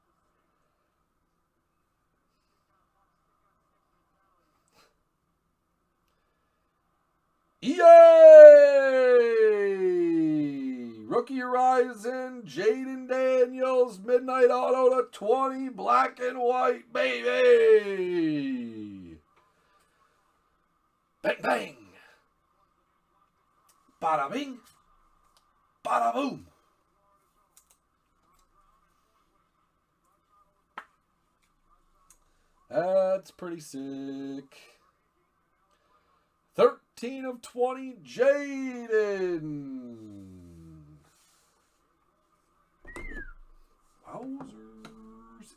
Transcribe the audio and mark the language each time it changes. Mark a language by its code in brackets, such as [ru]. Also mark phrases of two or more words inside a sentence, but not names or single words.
[en] EA! Rookie Horizon, Jaden Daniels, Midnight Auto to 20, black and white, baby! Bang, bang! Bada bing! Bada boom! That's pretty sick. 13 of 20, Jaden. Wowzers.